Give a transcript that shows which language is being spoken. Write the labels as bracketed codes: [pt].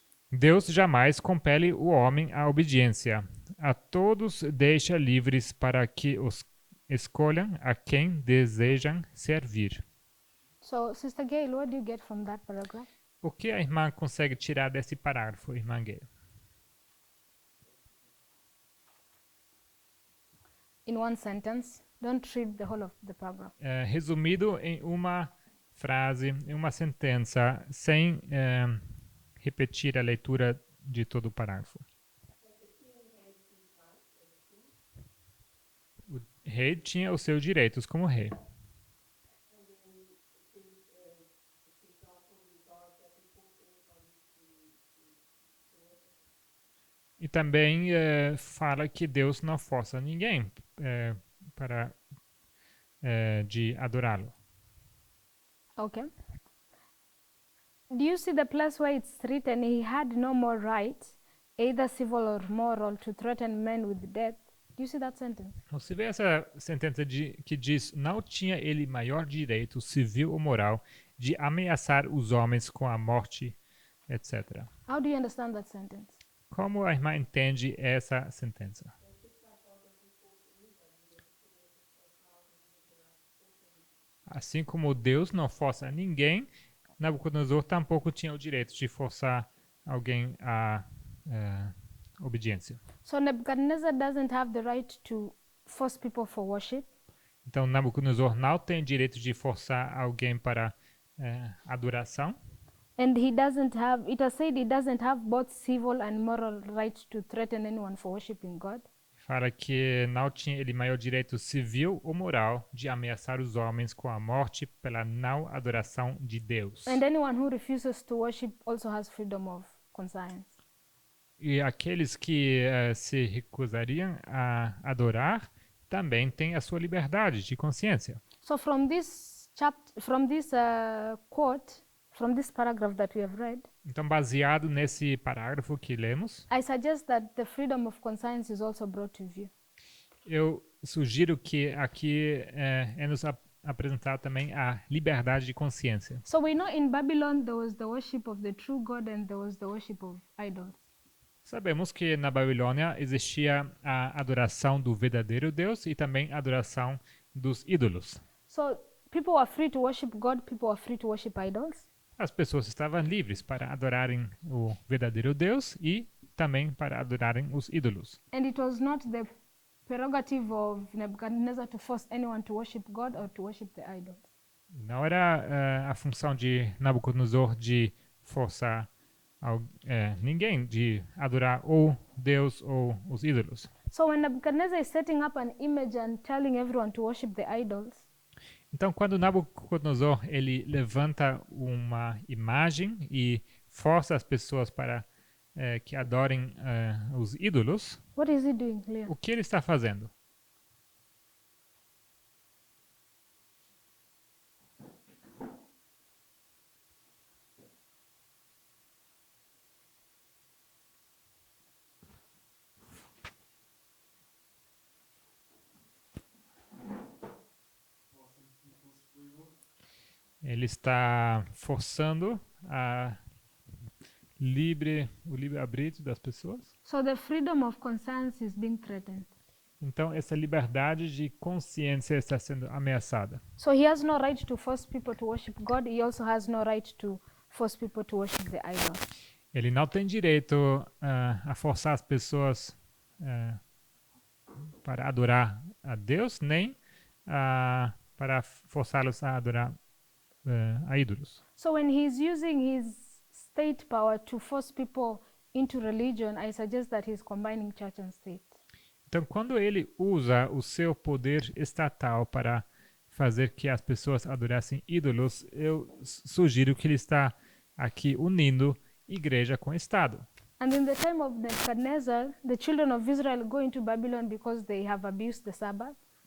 [pt] Deus jamais compele o homem à obediência. A todos deixa livres para que os escolham a quem desejam servir. [en] So, Sister Gail, what do you get from that paragraph? [pt] O que a irmã consegue tirar desse parágrafo, irmã Gay? [en] in one sentence. Don't read the whole of the paragraph. [pt] Resumido em uma frase, em uma sentença, sem repetir a leitura de todo o parágrafo. O rei tinha os seus direitos como rei. E também fala que Deus não força ninguém para de adorá-lo. [en] Okay. Do you see the place where it's written he had no more right, either civil or moral, to threaten men with death? Do you see that sentence? [pt] Você vê essa sentença que diz: não tinha ele maior direito civil ou moral de ameaçar os homens com a morte, etc. [en] How do you understand that sentence? [pt] Como a irmã entende essa sentença? Assim como Deus não força ninguém, Nabucodonosor tampouco tinha o direito de forçar alguém à obediência. [en] So Nebuchadnezzar doesn't have the right to force people for worship. [pt] Então Nabucodonosor não tem direito de forçar alguém para adoração. [en] And he doesn't have, it has said he doesn't have both civil and moral right to threaten anyone for worshiping God. [pt] Fala que não tinha ele maior direito civil ou moral de ameaçar os homens com a morte pela não adoração de Deus. [en] And anyone who refuses to worship also has freedom of conscience. [pt] E aqueles que se recusariam a adorar também têm a sua liberdade de consciência. [en] So from this quote, from this paragraph that we have read, [pt] Então, baseado nesse parágrafo que lemos, [en] I suggest that the freedom of conscience is also brought to view. [pt] eu sugiro que aqui é nos apresentado também a liberdade de consciência. [en] So we know in Babylon there was the worship of the true God and there was the worship of idols. [pt] Sabemos que na Babilônia existia a adoração do verdadeiro Deus e também a adoração dos ídolos. [en] So people are free to worship God, people are free to worship idols. [pt] As pessoas estavam livres para adorarem o verdadeiro Deus e também para adorarem os ídolos. [en] And it was not the prerogative of Nebuchadnezzar to force anyone to worship God or to worship the idols. [pt] Não era a função de Nabucodonosor de forçar ninguém de adorar ou Deus ou os ídolos. [en] So when Nebuchadnezzar is setting up an image and telling everyone to worship the idols, [pt] Então, quando Nabucodonosor ele levanta uma imagem e força as pessoas para que adorem os ídolos, [en] what is he doing, Leah? [pt] o que ele está fazendo? Ele está forçando o livre-arbítrio das pessoas. [en] So the freedom of conscience is being threatened. [pt] Então, essa liberdade de consciência está sendo ameaçada. [en] So he has no right to force people to worship God. He also has no right to force people to worship the idol. [pt] Ele não tem direito a forçar as pessoas para adorar a Deus, nem para forçá-los a adorar a ídolos. [en] So when he's using his state power to force people into religion, I suggest that he's combining church and state. [pt] Então, quando ele usa o seu poder estatal para fazer que as pessoas adorassem ídolos, eu sugiro que ele está aqui unindo igreja com Estado. [en] And in the time of Nebuchadnezzar, the children of Israel go into Babylon because they have abused the Sabbath.